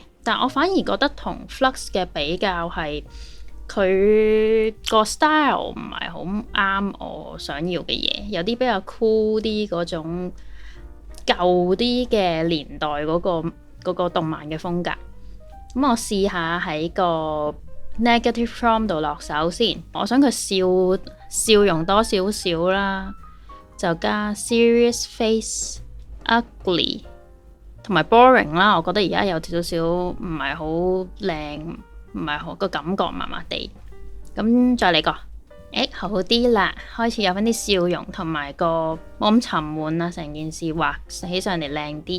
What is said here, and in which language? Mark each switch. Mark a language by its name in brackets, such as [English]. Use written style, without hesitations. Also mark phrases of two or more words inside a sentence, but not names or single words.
[Cantonese] 但我反而覺得同 Flux 嘅比較係佢個 style 唔係好啱我想要嘅嘢，有啲比較 cool 啲嗰種舊啲嘅年代嗰個動漫嘅風格。咁我試下喺個 [English] negative prompt [Cantonese] 度落手先，我想佢笑容多少少啦，就加 [English] serious face ugly [Cantonese] 同埋 boring 啦。我覺得而家有少少唔係好靚，唔係好個感覺麻麻地。咁再嚟個，好啲啦，開始有翻啲笑容同埋個冇咁沉悶啦，成件事畫起上嚟靚啲。